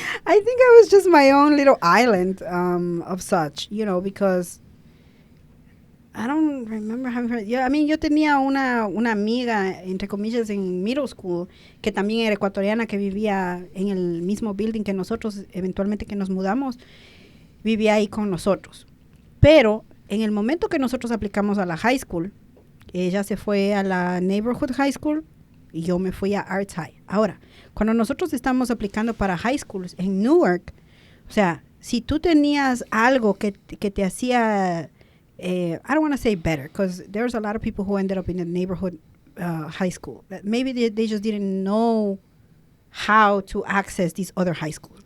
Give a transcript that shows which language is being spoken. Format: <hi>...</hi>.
<en>I think I was just my own little island of such, because I don't remember having heard.</en> <es>Yo tenía una amiga, entre comillas, en middle school, que también era ecuatoriana, que vivía en el mismo building que nosotros, eventualmente que nos mudamos, vivía ahí con nosotros. Pero en el momento que nosotros aplicamos a la high school, ella se fue a la neighborhood high school y yo me fui a Arts High. Ahora, cuando nosotros estamos aplicando para high schools en Newark, o sea, si tú tenías algo que te hacía,</es> <en>I don't want to say better, because there's a lot of people who ended up in the neighborhood high school. That maybe they just didn't know how to access these other high schools.</en>